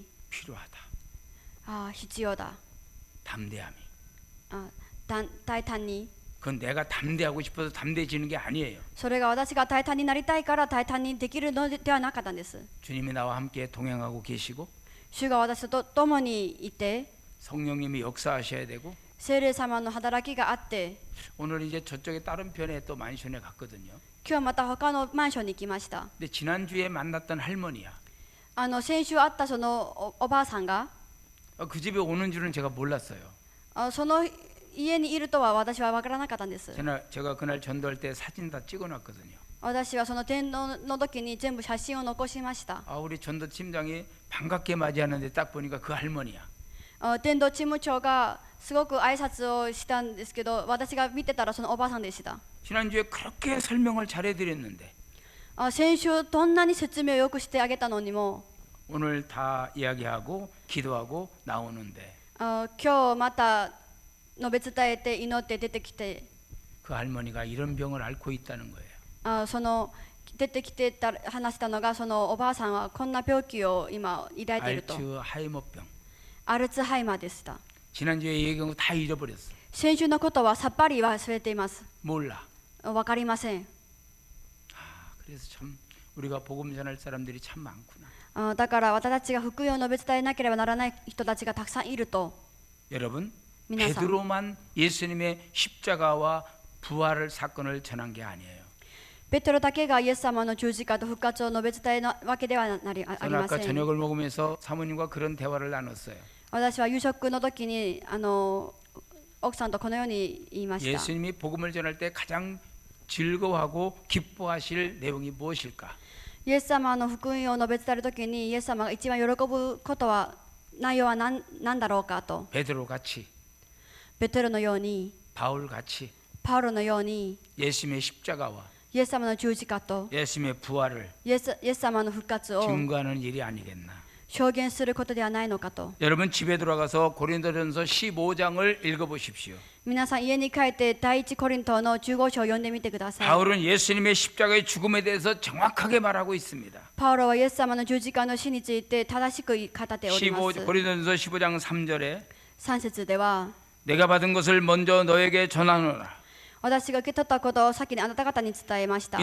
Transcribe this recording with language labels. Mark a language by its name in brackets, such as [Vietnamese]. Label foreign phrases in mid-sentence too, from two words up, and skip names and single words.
[Korean] 필요하다. [Japanese] 必要だ、 [Korean] 담대함이. [Japanese] 大胆に、 [Korean] 그건 내가 담대하고 싶어서 담대해지는 게 아니에요. [Japanese] それが私が大胆になりたいから大胆にできるのではなかったんです。 [Korean] 주님이 나와 함께 동행하고 계시고 [Japanese] 主が私と共にいて [Korean] 성령님이 역사하셔야 되고 [Japanese] 聖霊様の働きがあって、 [Korean] 오늘 이제 저쪽에 다른 편에 또 만션에 갔거든요. [Japanese] 今日また他のマンションに行きました。 [Korean] 근데 지난주에 만났던 할머니야. [Japanese] 先週会ったそのおばあさんが [Korean] 그 집에 오는 줄은 제가 몰랐어요. [Japanese] その家にいるとは私は分からなかったんです。 [Korean] 제가 그날 전도할 때 사진 다 찍어놨거든요. [Japanese] 私はその伝道の時に全部写真を残しました。 [Korean] 우리 전도 팀장이 반갑게 맞이하는데 딱 보니까 그 할머니야. [Japanese] 伝道チーム長がすごく挨拶をしたんですけど、私が見てたらそのおばあさんでした。 [Korean] 지난주에 그렇게 설명을 잘해드렸는데 [Japanese] 先週どんなに説明をよくしてあげたのにも、 [Korean] 오늘 다 이야기하고 기도하고 나오는데 [Japanese] 今日また述べ伝えて祈って出てきて、 [Korean] 그 할머니가 이런 병을 앓고 있다는 거예요. [Japanese] その出てきてた話したのが、そのおばあさんはこんな病気を今抱いていると。 [Korean] 알츠하이머병. [Japanese] アルツハイマーでした。 [Korean] 지난주에 얘기한 거 다 잃어버렸어. [Japanese] 先週のことはさっぱり忘れています。 [Korean] 몰라. [Japanese] わかりません。 [Korean] 그래서 참 우리가 복음 전할 사람들이 참 많구나. [Japanese] だから私たちが福音を述べ伝えなければならない人たちがたくさんいると。 [Korean] 여러분, [Japanese] 皆さん、 [Korean] 베드로만 예수님의 십자가와 부활을 사건을 전한 게 아니에요. [Japanese] ペテロだけがイエス様の十字架と復活を述べ伝えなわけではあり [Korean] 저는 [Japanese] ま [Korean] 아까 [Japanese] せん。 [Korean] 저녁을 먹으면서 사모님과 그런 대화를 나눴어요. [Japanese] 私は夕食の時に奥さんとこのように言いました。 [Korean] 예수님이 복음을 전할 때 가장 즐거워하고 기뻐하실 내용이 무엇일까? [Japanese] イエス様の福音を述べ伝える時にイエス様が一番喜ぶことは内容は何だろうかと。 [Korean] 베드로 같이, [Japanese] ペテロのように、 [Korean] 바울 같이 [Japanese] パウロのように、 [Korean] 예수님의 십자가와 [Japanese] イエス様の十字架と [Korean] 예수님의 부활을 [Japanese] イエス様の復活を [Korean] 증거하는 일이 아니겠나? [Japanese] 証言することではないのかと。 [Korean] 여러분 집에 돌아가서 고린도전서 15장을 읽어보십시오. [Japanese] 皆さん家に帰って第一コリントの15章を読んでみてください。 [Korean] 바울은 예수님의 십자가의 죽음에 대해서 정확하게 말하고 있습니다. [Japanese] パウロはイエス様の十字架の死について正しく語っております。 [Korean] 고린도전서 15장 3절에 [Japanese] 3 節では、 [Korean] 내가 받은 것을 먼저 너에게 전하노라. [Japanese] 私が受け取ったことを先にあなた方に伝えました。